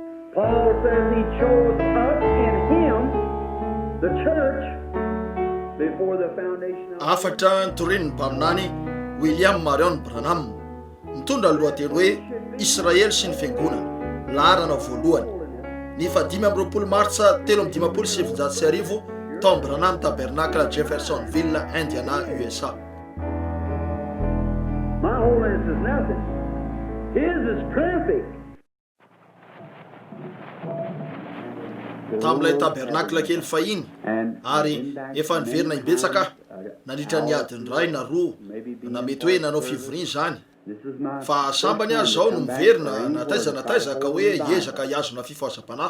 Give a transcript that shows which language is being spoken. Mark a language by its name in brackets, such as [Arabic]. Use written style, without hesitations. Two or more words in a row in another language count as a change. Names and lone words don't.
[English] Paul says he chose us in him, the church, before the foundation of [Malagasy] afatra torin mpaminany William Marion Branham mitondra lohateny hoe Israely sy ny fiangonana laharana voalohany ny 5 martsa 1770 Tom Branham tabernacle Jeffersonville, Indiana, USA. [English] My holiness is nothing. His is perfect. [Malagasy] Tamilay tabernacle kely fahiny ary efa niverina ibetsaka nandritra ny adiny ray na roa na mety hoe nanao fivoriana zany fa sambany azy zao no miverina nataiza ka hoe ezaka iazona fifohazam-panahy.